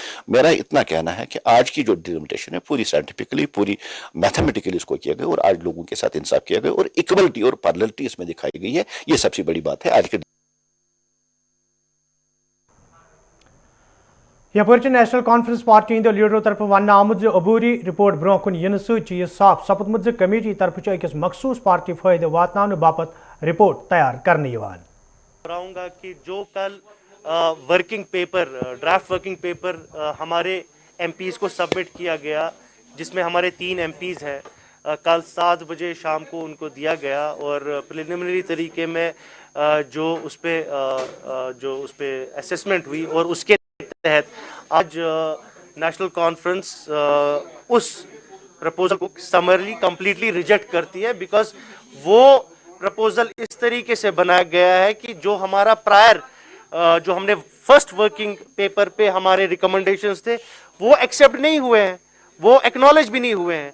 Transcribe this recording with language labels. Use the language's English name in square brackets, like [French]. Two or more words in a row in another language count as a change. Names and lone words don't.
[Hindi] मेरा इतना कहना है कि आज की जो डिलिमिटेशन है पूरी साइंटिफिकली, पूरी मैथमेटिकली इसको किया गया और आज लोगों के साथ इंसाफ किया गया और इक्वलिटी और पैरेललिटी इसमें दिखाई गई है। ये सबसे बड़ी बात है आज के। [Kashmiri] यपर नेशनल कॉन्फ्रेंस पार्टी हिंदो लीडरों तरफ वन आमुद अबूरी रिपोर्ट ब्रोह कुन इन सह साफ सपदमुत कमेटी तरफ अकिस मखसूस पार्टी फायदे वातनाने बापत रिपोर्ट तैयार करने [Hindi] कराऊंगा कि जो कल [English] working paper, draft working paper [Hindi] हमारे एमपीज़ को सबमिट किया गया, जिसमें हमारे 3 एमपीज़ हैं, कल 7 बजे शाम को उनको दिया गया और प्रिलिमिनरी तरीके में जो उस पे असेसमेंट हुई और उसके तहत आज नेशनल कॉन्फ्रेंस उस प्रपोजल को [English] summarily completely reject [Hindi] करती है, बिकॉज वो प्रपोजल इस तरीके से बनाया गया है कि जो हमारा प्रायर जो हमने [English] first working paper [Hindi] पे हमारे रिकमेंडेशंस थे वो एक्सेप्ट नहीं हुए हैं, वो एक्नॉलेज भी नहीं हुए हैं।